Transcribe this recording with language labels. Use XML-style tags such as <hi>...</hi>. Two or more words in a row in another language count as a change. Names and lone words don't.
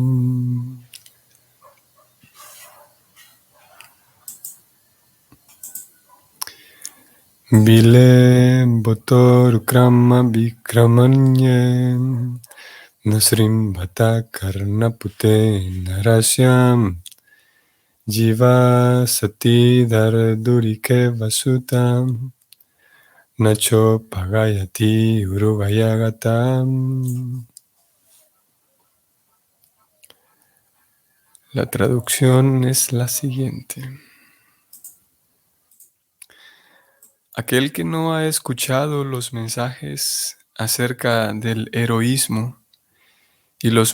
<sa>Vile Botor Krama Vikramanye Nasrim Bhata Karnapute Narasyam Jiva Sati Dardurike Vasutam Nacho Pagayati Uruvayagatam.</sa> <es>La traducción es la siguiente. Aquel que no ha escuchado los mensajes acerca del heroísmo y los</es>